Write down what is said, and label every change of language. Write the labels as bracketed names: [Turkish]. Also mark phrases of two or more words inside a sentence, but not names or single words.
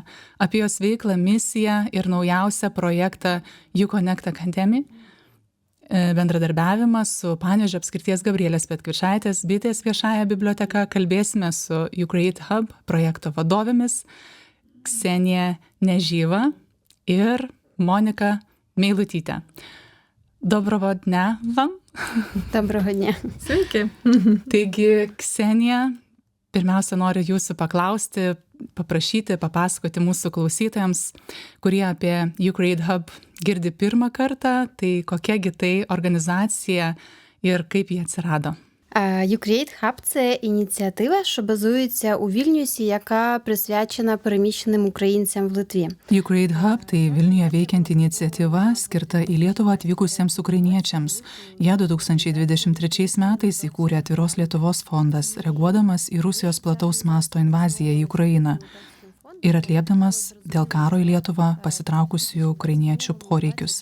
[Lithuanian] Apie jos veiklą, misiją ir naujausią projektą Uconnect Academy, bendradarbiavimą su Panevėžio apskrities Gabrielės Petkiušaitės bitės viešąja biblioteka kalbėsime su Ukraine Hub projekto vadovėmis Ksenija Nežyva ir Monika Meilutytė. [Ukrainian] Доброго дня вам. Доброго дня. [Lithuanian] Sveiki. Taigi, Ksenija, pirmiausia, noriu jūsų paklausti, paprašyti, papasakoti mūsų klausytojams, kurie apie Ukraine Hub girdi pirmą kartą, tai kokiagi tai organizacija ir kaip jie atsirado. [Ukrainian] Ukraine Hub – це ініціатива, що базується у Вільнюсі, яка присвячена переміщеним українцям в Литві. [Lithuanian] Ukraine Hub – tai Vilniuje veikianti iniciatyva skirta į Lietuvą atvykusiems ukrainiečiams. Ją 2023 metais įkūrė Atviros Lietuvos fondas, reaguodamas į Rusijos plataus masto invaziją į Ukrainą ir atliepdamas dėl karo į Lietuvą pasitraukusių ukrainiečių poreikius.